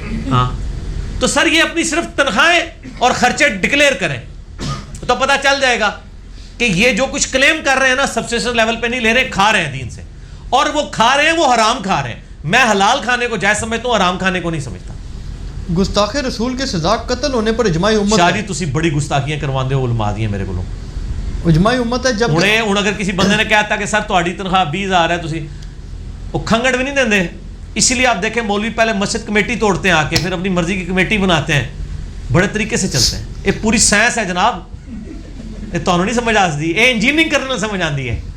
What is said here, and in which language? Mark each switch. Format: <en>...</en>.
<ur>ہاں تو سر یہ اپنی صرف تنخواہیں اور خرچے ڈکلیئر کریں تو پتہ چل جائے گا کہ یہ جو کچھ کلیم کر رہے ہیں نا سبسٹیشن لیول پہ نہیں لے رہے, کھا رہے ہیں دین سے, اور وہ کھا رہے ہیں وہ حرام کھا رہے ہیں. میں حلال کھانے کو جائز سمجھتا ہوں, حرام کھانے کو نہیں سمجھتا. گستاخ رسول کے سزا قتل ہونے پر اجماع امت</ur> <pa>شاہ جی تسی بڑی گستاخیاں کرواندے ہو علماء دیاں میرے کو.</pa> <ur>اجماع امت ہے. جب</ur> <pa>ہن اگر کسی بندے نے کہتا کہ سر تہاڈی تنخواہ 20,000 ہے, تسی وہ کھنگڑ بھی نہیں دیندے.</pa> <ur>اسی لیے آپ دیکھیں مولوی پہلے مسجد کمیٹی توڑتے ہیں آ کے, پھر اپنی مرضی کی کمیٹی بناتے ہیں, بڑے طریقے سے چلتے ہیں. یہ پوری سائنس ہے جناب, یہ تانوں نہیں سمجھ آتی, یہ انجینئرنگ کرنے سمجھ آتی ہے.</ur>